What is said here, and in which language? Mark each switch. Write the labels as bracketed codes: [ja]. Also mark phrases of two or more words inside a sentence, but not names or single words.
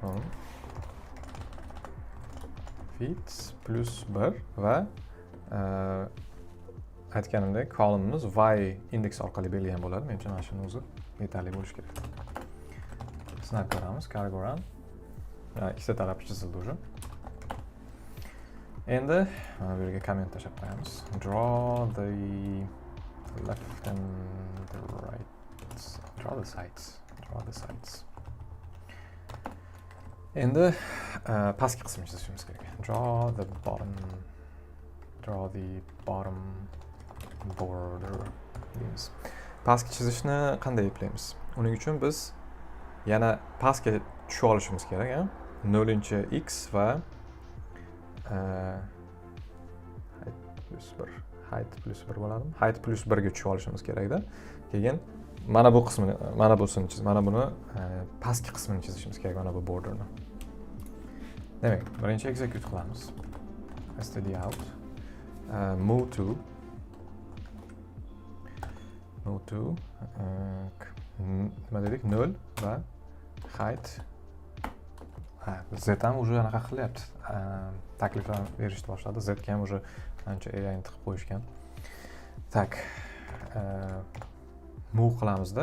[uz] Width +1 va aytganimdek columnimiz y indeks orqali berilgan bo'ladi. Men uchun mana shuni o'zi yetarli bo'lishi kerak. Sinab ko'ramiz, Cargoran. Ikkita tarafi chizildi уже. Endi mana bu yerga komment tashlab qo'yamiz. [en] Draw the left and the right. Draw the sides. Draw the sides. [uz] Endi pastki qismini chizishimiz kerak. [en] Draw the bottom border deymiz. [uz] Pastki chizishni qanday eplaymiz? Uning uchun biz yana pastga tushib olishimiz kerak, 0-x va height +1 bo'ladimi? Height +1 ga tushib olishimiz kerakda. Keyin mana bu qismini, mana busini chiz, mana buni pastki qismini chizishimiz kerak, mana bu borderni. Demak, birinchi execute qilamiz. [en] Std out. Move to [uz] nima dedik? 0 va height. Z ham уже anaqa qilyapti. Takliflar berishni boshladi. Z ga ham уже ancha AI tiqib qo'yishgan. Tak. Move qilamizda.